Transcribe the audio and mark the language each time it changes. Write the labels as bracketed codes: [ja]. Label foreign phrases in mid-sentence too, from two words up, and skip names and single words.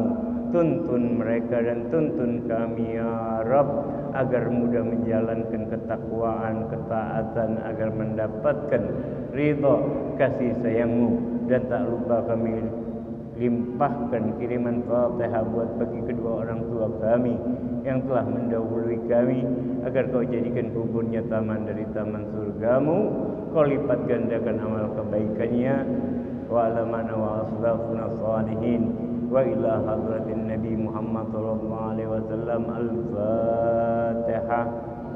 [id] Tuntun mereka dan tuntun kami [ar] يا رب, [id] agar mudah menjalankan ketakwaan, ketaatan, agar mendapatkan ridha kasih sayang-Mu. Dan tak lupa kami limpahkan kiriman Fatihah buat bagi kedua orang tua kami yang telah mendahului kami, agar Kau jadikan kuburnya taman dari taman surga-Mu, Kau lipat gandakan amal kebaikannya. [ar] وعلمنا وأسلافنا صالحين وإلى حضرة النبي محمد صلى الله عليه وسلم. الفاتحة.